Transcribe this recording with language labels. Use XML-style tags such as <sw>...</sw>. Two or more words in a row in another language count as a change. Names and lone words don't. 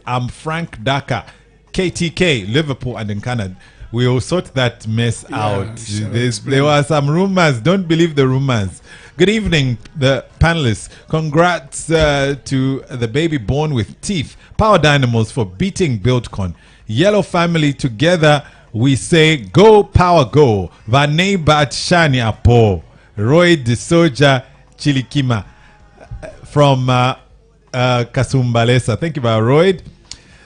<en>I'm Frank Daka, KTK, Liverpool, and Nkana. We will sort that mess out. Sure, There were some rumors. Don't believe the rumors. Good evening, the panelists. Congrats to the baby born with teeth. Power Dynamos for beating BuildCon. Yellow family together. We say go power go. Vanebat Shani Apo. Roy De Soja Chilikima from Kasumbalesa. Thank you, Roy.</en>